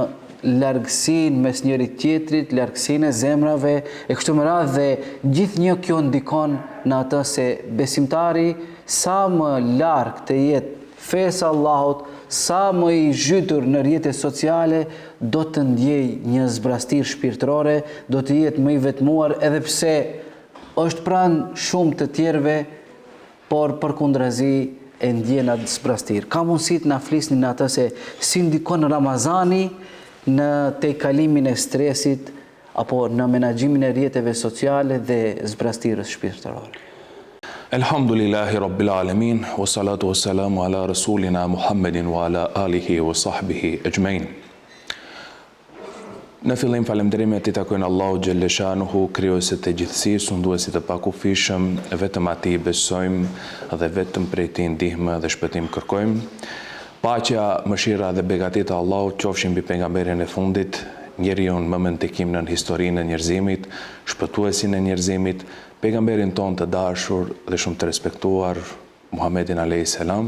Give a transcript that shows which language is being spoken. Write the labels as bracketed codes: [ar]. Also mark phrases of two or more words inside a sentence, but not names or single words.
[sq] largësinë mes njërit tjetrit, largësinë e zemrave, e kështu me radhë, dhe gjithnjë kjo ndikon në atë se besimtari sa më larg të jetë fesë Allahut, sa më i zhytur në rrjetet sociale, do të ndjej një zbrastirë shpirtërore, do të jetë më i vetmuar, edhe pse është pranë shumë të tjerëve, por përkundrazi e ndjen atë zbrastirë. Ka mundësi të na flisni në atë se si ndikon Ramazani në tejkalimin e stresit apo në menaxhimin e rrjeteve sociale dhe zbrastirës shpirtërore. [ar] الحمد لله رب العالمين والصلاة والسلام على رسولنا محمد وعلى آله وصحبه أجمعين. [sq] Në fillim falënderimet i takojnë Allahu Gjellëshanuhu, krijuesit e gjithësisë, sunduesit e pakufishëm, vetëm atij besojmë dhe vetëm prej tij ndihmë dhe shpëtim kërkojmë. Paqja, mëshira dhe begatit e Allahut qofshin mbi pejgamberin e fundit, njeriu më mëntikim në historinë e njerëzimit, shpëtuesin e njerëzimit, pejgamberin tonë të dashur dhe shumë të respektuar, Muhammedin [ar] عليه السلام.